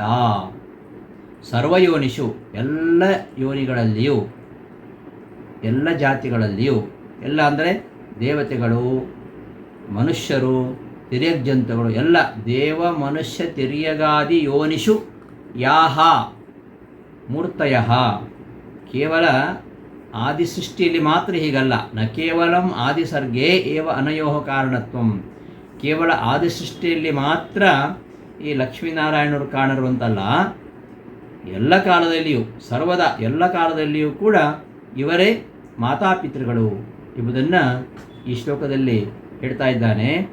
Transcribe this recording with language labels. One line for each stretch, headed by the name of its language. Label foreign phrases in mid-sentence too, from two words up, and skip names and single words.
Kannada: ಸರ್ವಯೋನಿಷು ಎಲ್ಲ ಯೋನಿಗಳಲ್ಲಿಯೂ, ಎಲ್ಲ ಜಾತಿಗಳಲ್ಲಿಯೂ, ಎಲ್ಲ ಅಂದರೆ ದೇವತೆಗಳು, ಮನುಷ್ಯರು, ತಿರ್ಯಗ್ಜಂತುಗಳು ಎಲ್ಲ
Sanskrit: ದೇವ ಮನುಷ್ಯ ತಿರ್ಯಗಾದಿ ಯೋನಿಷು ಯಾಹ ಮೂರ್ತಯ.
Kannada: ಕೇವಲ ಆದಿಸೃಷ್ಟಿಯಲ್ಲಿ ಮಾತ್ರ ಹೀಗಲ್ಲ.
Sanskrit: ನ ಕೇವಲಂ ಆದಿಸರ್ಗೇ ಏವ ಅನಯೋಹ ಕಾರಣತ್ವಂ.
Kannada: ಕೇವಲ ಆದಿಸೃಷ್ಟಿಯಲ್ಲಿ ಮಾತ್ರ ಈ ಲಕ್ಷ್ಮೀನಾರಾಯಣರು ಕಾಣರು ಅಂತಲ್ಲ, ಎಲ್ಲ ಕಾಲದಲ್ಲಿಯೂ, ಸರ್ವದಾ ಎಲ್ಲ ಕಾಲದಲ್ಲಿಯೂ ಕೂಡ ಇವರೇ ಮಾತಾಪಿತೃಗಳು ಎಂಬುದನ್ನು ಈ ಶ್ಲೋಕದಲ್ಲಿ ಹೇಳ್ತಾ ಇದ್ದಾನೆ.